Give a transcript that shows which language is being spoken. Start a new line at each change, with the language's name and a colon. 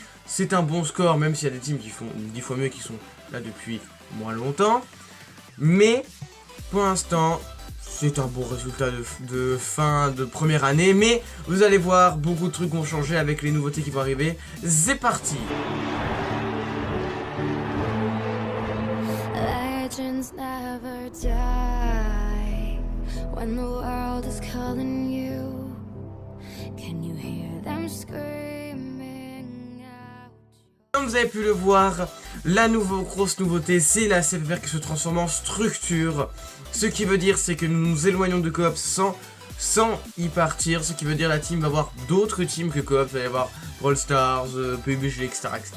French: C'est un bon score, même s'il y a des teams qui font 10 fois mieux, qui sont là depuis moins longtemps. Mais pour l'instant, c'est un bon résultat de fin de première année, mais vous allez voir, beaucoup de trucs vont changer avec les nouveautés qui vont arriver. C'est parti!
English: Legends never die when the world is calling you. Can you hear them screaming out?
French: Comme vous avez pu le voir, la grosse nouveauté, c'est la CFFR qui se transforme en structure. Ce qui veut dire, c'est que nous nous éloignons de Coops sans y partir. Ce qui veut dire la team va avoir d'autres teams que Coops. Il va y avoir Brawl Stars, PUBG, etc.